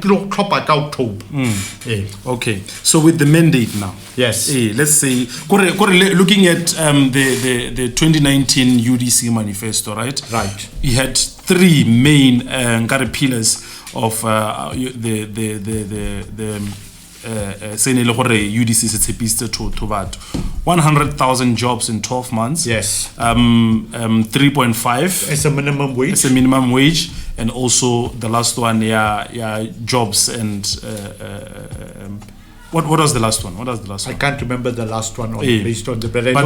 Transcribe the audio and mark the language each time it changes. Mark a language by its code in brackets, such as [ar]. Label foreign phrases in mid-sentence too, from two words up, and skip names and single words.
[en] Okay. So with the mandate now. Yes. Let's say looking at the 2019 UDC manifesto, right? Right. You had three main pillars of the UDC [tn] se tshepisitse [en] to batho 100,000 jobs in 12 months. Yes. 3.5 as a minimum wage. As a minimum wage, and also the last one, jobs and what was the last one? I can't remember the last one based on the but I